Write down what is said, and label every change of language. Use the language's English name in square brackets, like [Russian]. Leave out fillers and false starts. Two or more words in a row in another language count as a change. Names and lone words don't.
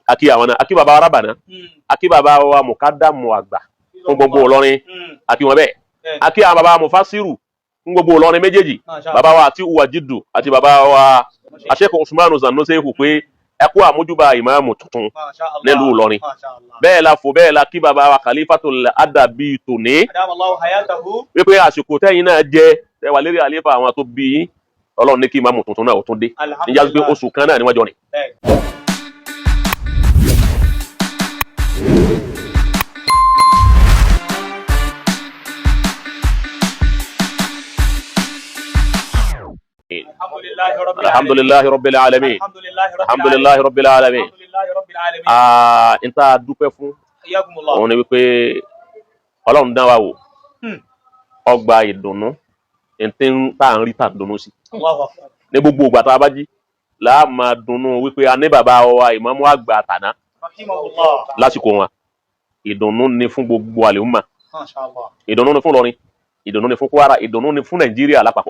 [Yoruba] Akí àwọn náà akí bàbá wa Rábànà akí bàbá wa Mùkádàmù àgbà fún gbogbo Ìlọrin akí wọn bẹ́ẹ̀ akí àwọn bàbá wa Mufasiru fún gbogbo Ìlọrin méjèèjì bàbá wa àti uwa jiddu àti bàbá wa Sheikh Usmanu Zannosehu pé ẹ kú àmójúbà ìmáàmù tuntun [Arabic] ما شاء الله. [Yoruba] nílùú Ìlọrin. [Arabic] ما شاء الله. [Yoruba] bẹ́ẹ̀ la fò bẹ́ẹ̀ la kí bàbá wa Khalifatul Adabi tòní [Arabic] أدام الله حياته. [Yoruba] wípé àsìkò tẹ́yìn náà jẹ́ tẹ́wà lérí àléfà àwọn tó bí yín Ọlọ́run ní kí ìmáàmù tuntun náà ó tún dé níjà pé oṣù kan náà ni wọ́n jọ rìn. Bẹ́ẹ̀ni. [Arabic] الحمد لله رب العالمين. الحمد لله رب العالمين. [Yoruba] Nta dúpẹ́ fún òun ni wípé Ọlọ́run dán wa wò ọgbà ìdùnnú tá à ń rí tà dùnnú sí ní gbogbo ìgbà tá a bá jí là á máa dùnnú wípé a ní bàbá wa ìmáàmù àgbà àtàná lásìkò wọn ìdùnnú ni fún gbogbo àlèhùnmá ìdùnnú ni fún Ìlọrin ìdùnnú ni fún Kwara ìdùnnú ni fún Nàìjíríà lápapọ̀.